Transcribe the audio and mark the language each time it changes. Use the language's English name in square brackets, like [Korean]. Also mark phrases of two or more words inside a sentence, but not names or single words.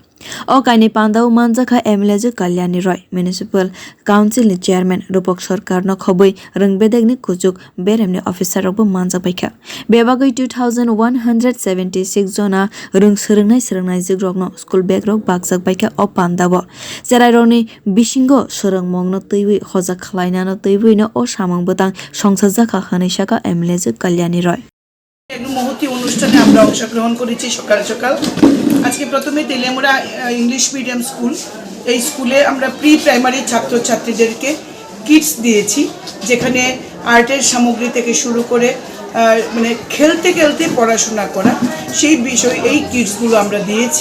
[Kok Borok] O kaini panda manjakha MLAjwk Kalyani Roy [English] municipal council [Kok Borok] ni chairman Rupak Sarkar no khobui rwng ni kujuk berem ni officer rokbo manjak baikha. Bebagai 2176 jona swrwngnai rokno school bag rok bakjak baikha o panda bo. Cherai rokni bisingo swrwngmung no teiwi hojak khlaina no teiwi no o samung butang songsajaka hwnui saka MLAjwk Kalyani Roy. [Bangla] মহতি অনুষ্ঠানে আমরা অংশগ্রহণ করেছি সকাল সকাল। আজকে প্রথমে তেলিয়ামুরা ইংলিশ মিডিয়াম স্কুল, এই স্কুলে আমরা [English] pre primary [Bangla] ছাত্রছাত্রীদেরকে কিটস দিয়েছি, যেখানে আর্টের সামগ্রী থেকে শুরু করে মানে খেলতে খেলতে পড়াশোনা করা সেই বিষয় এই কিটসগুলো আমরা দিয়েছি।